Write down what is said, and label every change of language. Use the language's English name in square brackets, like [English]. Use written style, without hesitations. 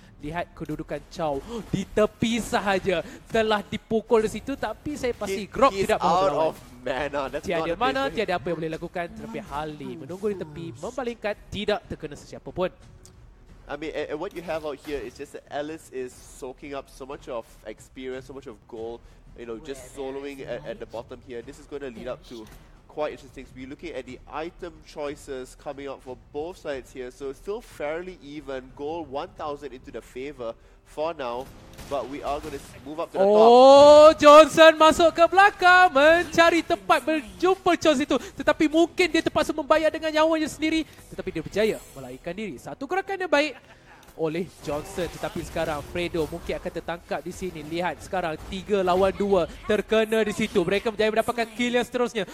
[Malay] Lihat kedudukan Chow di tepi sahaja. Telah dipukul di situ tapi saya pasti Grok tidak mahu berlawan. Tiada mana, tiada apa yang boleh lakukan. Tetapi Hali menunggu di tepi, membalingkan, tidak terkena sesiapa pun. [English] I mean, and what you have out here is just that Alice is soaking up so much of experience, so much of gold, you know, just soloing at the bottom here. This is going to lead up to quite interesting. We're looking at the item choices coming up for both sides here. So still fairly even. Gold 1,000 into the favor for now. But we are going to move up to the top. [Malay] Oh, Johnson masuk ke belakang. Mencari tempat berjumpa Chow situ. Tetapi mungkin dia terpaksa membayar dengan nyawanya sendiri. Tetapi dia berjaya melarikan diri. Satu gerakan yang baik oleh Johnson, tetapi sekarang Fredo mungkin akan tertangkap di sini. Lihat sekarang 3 lawan 2 terkena di situ. Mereka berjaya mendapatkan kill yang seterusnya.